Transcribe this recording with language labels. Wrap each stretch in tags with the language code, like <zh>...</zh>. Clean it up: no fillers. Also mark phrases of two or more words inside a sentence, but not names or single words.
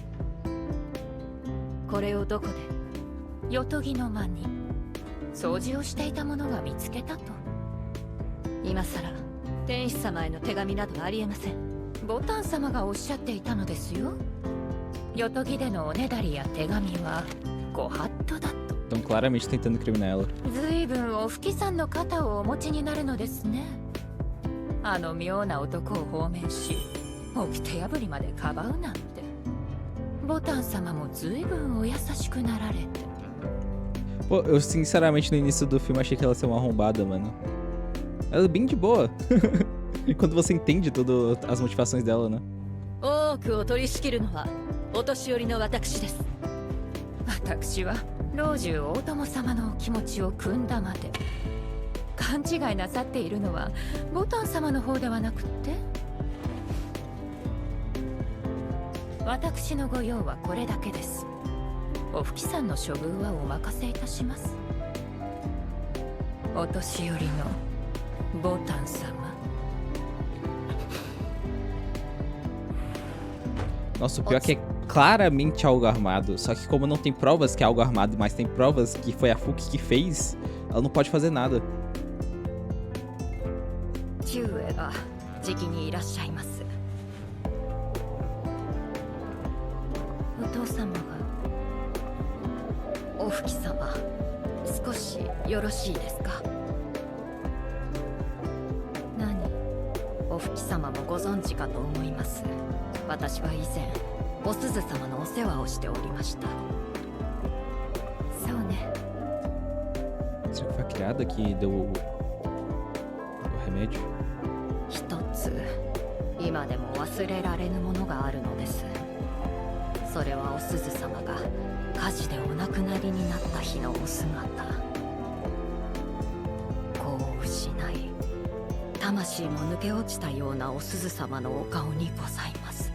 <ja>これをどこでよとぎの間に掃除をしていた者が見つけたと。今さら天使様への手紙などありえません。ボタン様がおっしゃっていたのですよ。よとぎでのおねだりや手紙はご法度だと。</ja> <pt>Estão claramente tentando incriminar ela.</pt> <ja>ずいぶんおふきさんの肩をお持ちになるのですね。あの妙な男を放免し、掟破りまでかばうなんて。ボタン様もずいぶんお優しくなられて。</ja> <pt>Pô, eu sinceramente no início do filme achei que ela ia ser uma arrombada, mano. Ela é bem de boa. Quando você entende todas as motivações dela, né?</pt> <ja>多くを取り仕切るのはお年寄りの私です。私は老中大友様のお気持ちを汲んだまで。勘違いなさっているのはボタン様の方ではなくって、私のご用はこれだけです。おふきさんの処遇はお任せいたします。お年寄りのボタン様。</ja> <pt>Nossa, o pior é que é claramente algo armado. Só que como não tem provas que é algo armado, mas tem provas que foi a Fuki que fez, ela não pode fazer nada.</pt> <ja>父上がじきにいらっしゃいます。お父様がおふき様、少しよろしいですか。何、おふき様もご存知かと思います。私は以前お鈴様のお世話をしておりました。そうね。</ja> <pt>Será que foi a criada que deu o remédio?</pt> <ja>一つ今でも忘れられぬものがあるのです。それはお鈴様が火事でお亡くなりになった日のお姿。子を失い魂も抜け落ちたようなお鈴様のお顔にございます。</ja>